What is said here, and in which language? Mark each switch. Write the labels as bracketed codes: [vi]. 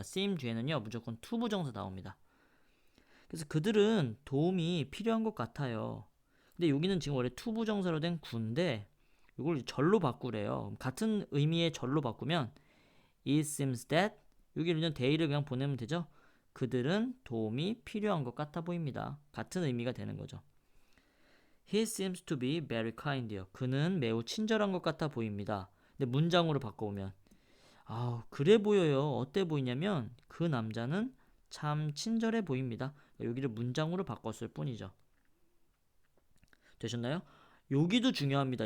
[ko] seem 뒤에는요 무조건 to 부정사 나옵니다. 그래서 그들은 도움이 필요한 것 같아요. 근데 여기는 지금 원래 to 부정사로 된 구인데 이걸 절로 바꾸래요. 같은 의미의 절로 바꾸면 [en] it seems that [ko] 여기는 they를 그냥 보내면 되죠. 그들은 도움이 필요한 것 같아 보입니다. 같은 의미가 되는 거죠. [en] He seems to be very kind요. [ko] 그는 매우 친절한 것 같아 보입니다. 근데 문장으로 바꿔보면 그래 보여요. 어때 보이냐면 그 남자는 참 친절해 보입니다. 여기를 문장으로 바꿨을 뿐이죠. 되셨나요? 여기도 중요합니다.